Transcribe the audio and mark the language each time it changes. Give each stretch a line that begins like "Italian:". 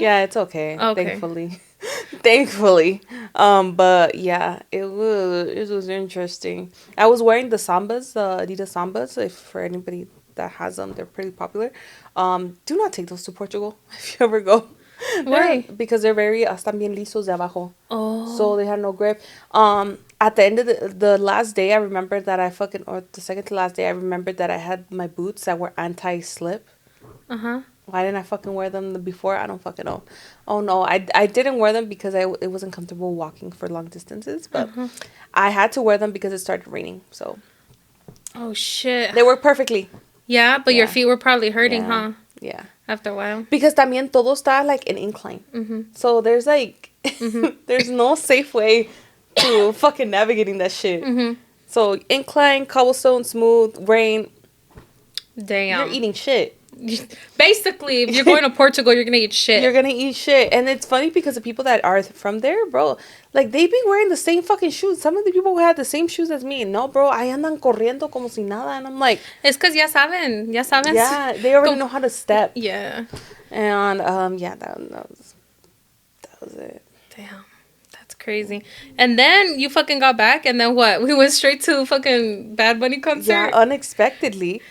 English: Yeah, it's okay. Thankfully. Thankfully. But yeah, it was interesting. I was wearing the Sambas, the Adidas Sambas. If for anybody that has them, they're pretty popular. Do not take those to Portugal if you ever go. Why? Because they're very
Spanish: están bien lisos de abajo.
English: Oh. So they had no grip. At the end of the last day, I remember that or the second to last day, I remembered that I had my boots that were anti-slip. Why didn't I fucking wear them before? I don't fucking know. Oh no, I didn't wear them because it wasn't comfortable walking for long distances, but I had to wear them because it started raining. So. Oh shit. They work perfectly. Yeah, but your feet were probably hurting, huh? Yeah. After a while. Because
Spanish: también todo está
English: like an incline. So there's like, there's no safe way to fucking navigating that shit. So incline, cobblestone, smooth, rain. Damn. You're eating shit. Basically, if you're going to Portugal, you're gonna eat shit. You're gonna eat shit. And it's funny because the people that are from there, bro, like they be wearing the same fucking shoes. Some of the people who had the same shoes as me.
Spanish: No, bro, ahí andan corriendo como si nada.
English: And I'm like, it's because
Spanish: ya saben.
English: Yeah, they already know how to step. Yeah. And yeah, that was it. Damn. Crazy. And then you fucking got back, and then what? We went straight to fucking Bad Bunny concert. Yeah, unexpectedly.